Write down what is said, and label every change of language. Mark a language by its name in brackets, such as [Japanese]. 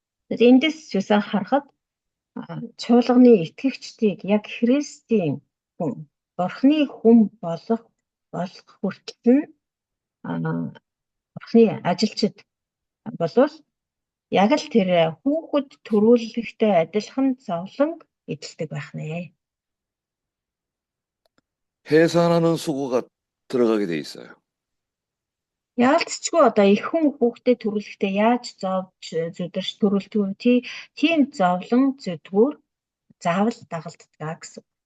[Mongolian] Эндээс юусан харахад чуулганы итгэгчдийг яг Христийн хүн, Бурхны хүн болох хүртэл нь Бурхны ажилчид болвол яг л тэр хүүхэд төрүүлэхтэй адилхан зовлонг эдэлдэг байх нэ. [Korean] 해산하는 수고가 들어가게 돼 있어요. [Mongolian] Яалтчгүй одоо их хүн хүүхдээ төрүүлэхдээ яаж зүдэрч төрүүлдэг тийм зовлон зүдгүүр заавал дагалддаг гэсэн.